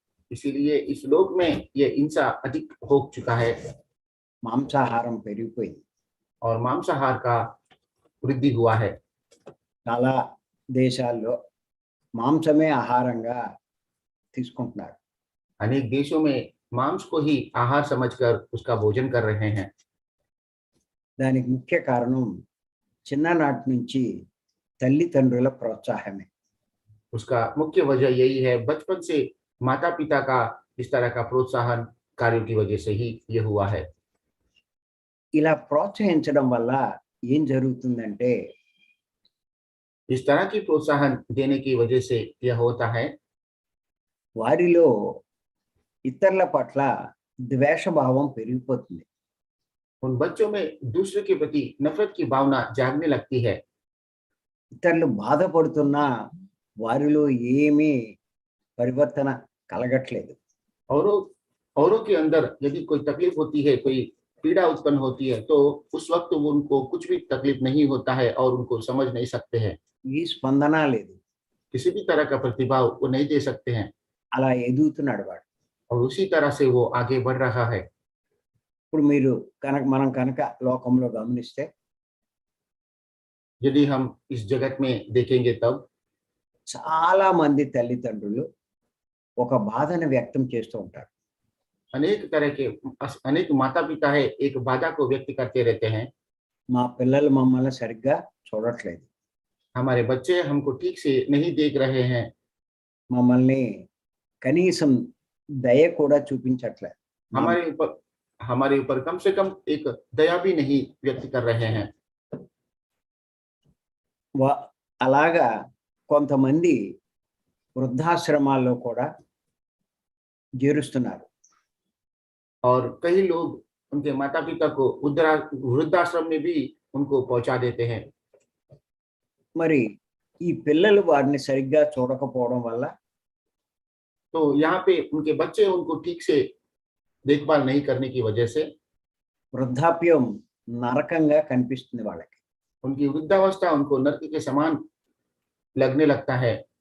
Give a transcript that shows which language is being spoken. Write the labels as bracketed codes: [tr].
[hi] इसीलिए इस लोक में ये हिंसा अधिक हो चुका है। [te] మాంసాహారం పెరిగిపోయింది. [hi] और मांसाहार का वृद्धि हुआ है। [te] చాలా దేశాల్లో మాంసమే ఆహారంగా తీసుకుంటున్నారు. [hi] अनेक देशों में मांस को ही आहार समझकर उसका भोजन कर रहे हैं। [te] దానికి ముఖ్య కారణం చిన్ననాటి నుంచి తల్లిదండ్రుల ప్రోత్సాహమే. [hi] उसका मुख्य वजह यही है, बचपन से माता पिता का इस तरह का प्रोत्साहन कार्यों की वजह से ही ये हुआ है। [te] ఇలా ప్రోత్సహించడం వల్ల ఏం జరుగుతుందంటే [hi] इस तरह की प्रोत्साहन देने की वजह से यह होता है, [te] వారిలో ఇతరుల పట్ల ద్వేషభావం పెరిగిపోతుంది. [hi] उन बच्चों में दूसरे के प्रति नफरत की भावना जागने लगती है। [te] ఇతరులు బాధపడుతున్నా వారిలో ఏమీ పరివర్తన కలగట్లేదు. [hi] औरों औरों के अंदर यदि कोई तकलीफ होती है, कोई पीड़ा उत्पन्न होती है, तो उस वक्त वो उनको कुछ भी तकलीफ नहीं होता है और उनको समझ नहीं सकते हैं। [te] ఈ స్పందన లేదు. [hi] किसी भी तरह का प्रतिभाव वो नहीं दे सकते हैं [te] అలా ఎదుగుతున్నాడు వాడు. [hi] और उसी तरह से वो आगे बढ़ रहा है। [te] ఇప్పుడు మీరు మనం కనుక లోకంలో గమనిస్తే [hi] यदि हम इस जगत में देखेंगे तब [te] చాలా మంది తల్లిదండ్రులు ఒక బాధను వ్యక్తం చేస్తూ ఉంటారు. [hi] अनेक तरह के अनेक माता पिता है एक बाधा को व्यक्त करते रहते हैं। [te] మా పిల్లలు మమ్మల్ని సరిగ్గా చూడట్లేదు, [hi] हमारे बच्चे हमको ठीक से नहीं देख रहे हैं, [te] మమ్మల్ని కనీసం దయ కూడా చూపించట్లేదు, [hi] हमारे ऊपर कम से कम एक दया भी नहीं व्यक्त कर रहे हैं। [te] అలాగా కొంతమంది వృద్ధాశ్రమాల్లో కూడా చేరుస్తున్నారు. [hi] और कई लोग उनके माता पिता को वृद्धाश्रम में भी उनको पहुंचा देते हैं। [te] మరి ఈ పిల్లలు వారిని సరిగ్గా చూడకపోవడం వల్ల [hi] तो यहाँ पे उनके बच्चे उनको ठीक से देखभाल नहीं करने की वजह से [te] వృద్ధాప్యం నరకంగా కనిపిస్తుంది వాళ్ళకి. [hi] उनकी वृद्धावस्था उनको नरक के समान लगने लगता है।